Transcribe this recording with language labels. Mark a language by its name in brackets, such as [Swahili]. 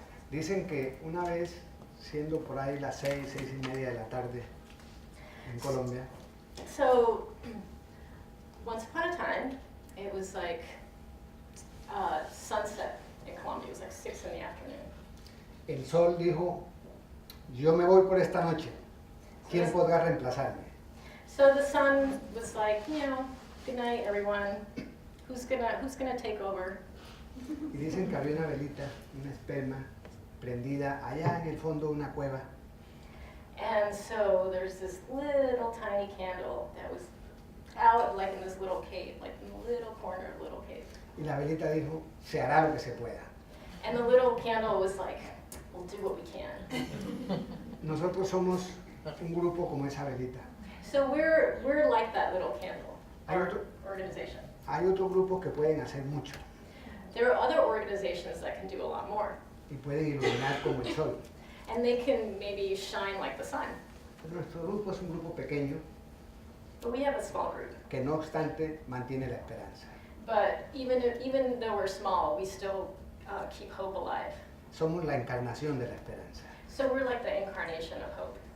[Spanish] Dicen que una vez, siendo por ahí las 6:30 de la tarde en Colombia, [English] So once upon a time, it was like sunset in Colombia. It was like 6 in the afternoon. [Spanish] el sol dijo, yo me voy por esta noche, ¿quién podrá reemplazarme? [English] So the sun was like, good night, everyone. Who's gonna take over? [Spanish] Y dicen que había una velita, una esperma, prendida allá en el fondo de una cueva. [English] And so there's this little tiny candle that was out like in this little cave, like in the little corner of a little cave. [Spanish] Y la velita dijo, se hará lo que se pueda. [English] And the little candle was like, we'll do what we can. [Spanish] Nosotros somos un grupo como esa velita. [English] So we're like that little candle, [Spanish] Hay [English] our [Spanish] otro- [English] organization. [Spanish] Hay otros grupos que pueden hacer mucho [English] There are other organizations that can do a lot more. [Spanish] y pueden iluminar como el sol. [English] And they can maybe shine like the sun. [Spanish] Pero nuestro grupo es un grupo pequeño [English] But we have a small group. [Spanish] que no obstante mantiene la esperanza. [English] But even though we're small, we still keep hope alive. [Spanish] Somos la encarnación de la esperanza. [English] So we're like the incarnation of hope.